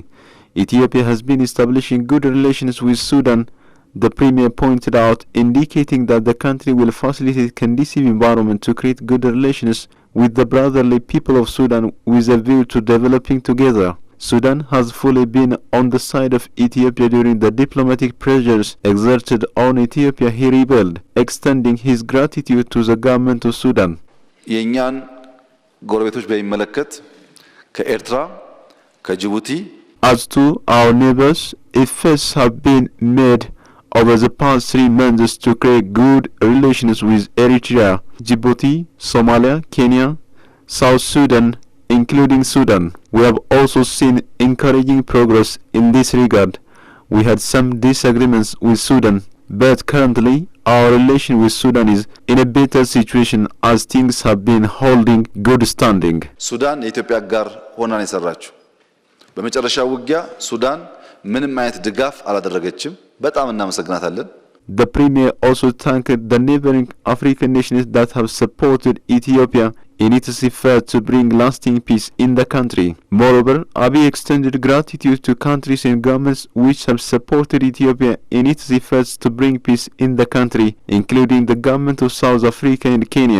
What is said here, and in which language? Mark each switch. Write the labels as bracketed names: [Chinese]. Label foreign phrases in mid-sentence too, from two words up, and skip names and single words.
[English] Ethiopia has been establishing good relations with Sudan, the Premier pointed out, indicating that the country will facilitate conducive environment to create good relations with the brotherly people of Sudan with a view to developing together. Sudan has fully been on the side of Ethiopia during the diplomatic pressures exerted on Ethiopia, he revealed, extending his gratitude to the government of Sudan. [Amharic] የኛን ጎረቤቶች በሚመለከት ከኤርትራ ከጅቡቲ [English] As to our neighbors, efforts have been made over the past 3 months to create good relations with Eritrea, Djibouti, Somalia, Kenya, South Sudan, including Sudan. We have also seen encouraging progress in this regard. We had some disagreements with Sudan, but currently our relation with Sudan is in a better situation as things have been holding good standing. [Amharic] ሱዳን የኢትዮጵያ ጋር ሆና ነው የሰራችው። በመጨረሻው ውጊያ ሱዳን ምንም አይነት ድጋፍ አላደረገችም። በጣም እናመሰግናታለን። [English] The Premier also thanked the neighboring African nations that have supported Ethiopia in its effort to bring lasting peace in the country. Moreover, Abiy extended gratitude to countries and governments which have supported Ethiopia in its efforts to bring peace in the country, including the government of South Africa and Kenya.